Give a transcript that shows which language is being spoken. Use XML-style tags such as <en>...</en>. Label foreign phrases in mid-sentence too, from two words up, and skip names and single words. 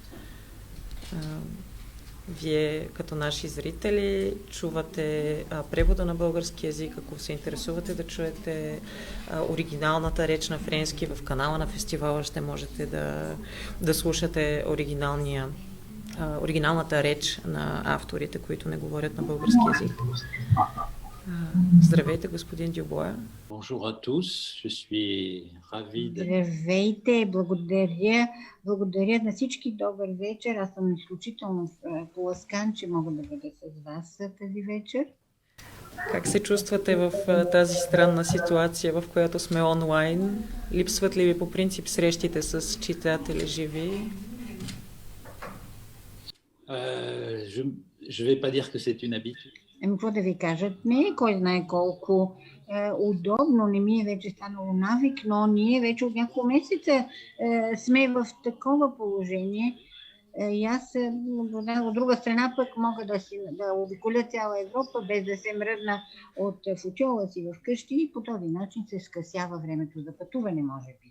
<bg>Вие като наши зрители чувате превода на български язик, ако се интересувате да чуете оригиналната реч на френски в канала на фестивала, ще можете да слушате оригиналната реч на авторите, които не говорят на български язик. Здравейте, господин Дюбуа.</bg> <fr>Bonjour à tous, je suis ravi de...</fr> <bg>Здравейте, благодаря на всички, добър вечер. Аз съм изключително поласкан, че мога да бъда с вас тази вечер. Как се чувствате в тази странна ситуация, в която сме онлайн? Липсват ли ви по принцип срещите с читатели живи?</bg> <fr>Je vais pas dire que c'est une habitude.</fr> <bg>Какво да ви кажат? Не, кой знае колко удобно, не ми е вече станало навик, но ние вече от няколко месеца сме в такова положение. И аз от друга страна пък мога да обиколя цяла Европа, без да се мръдна от футьола си вкъщи и по този начин се скъсява времето за пътуване, може би.</bg>